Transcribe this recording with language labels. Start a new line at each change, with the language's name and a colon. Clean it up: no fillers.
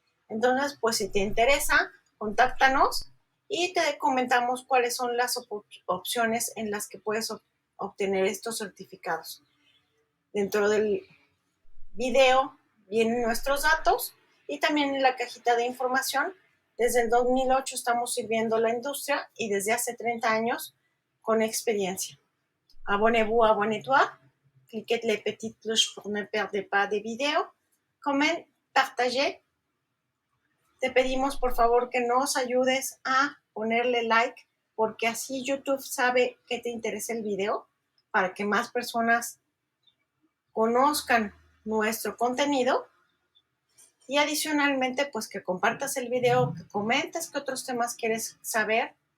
Spanish: Entonces, pues si te interesa, contáctanos y te comentamos cuáles son las opciones en las que puedes obtener estos certificados. Dentro del video vienen nuestros datos y también en la cajita de información. Desde el 2008 estamos sirviendo la industria y desde hace 30 años con experiencia.
French: Abonnez-vous, abonnez-toi. Cliquez les petites cloches pour ne perdre pas des vidéos. Comment, partagez.
Spanish: Te pedimos por favor que nos ayudes a ponerle like porque así YouTube sabe que te interesa el video para que más personas conozcan nuestro contenido y adicionalmente pues que compartas el video, que comentes qué otros temas quieres saber.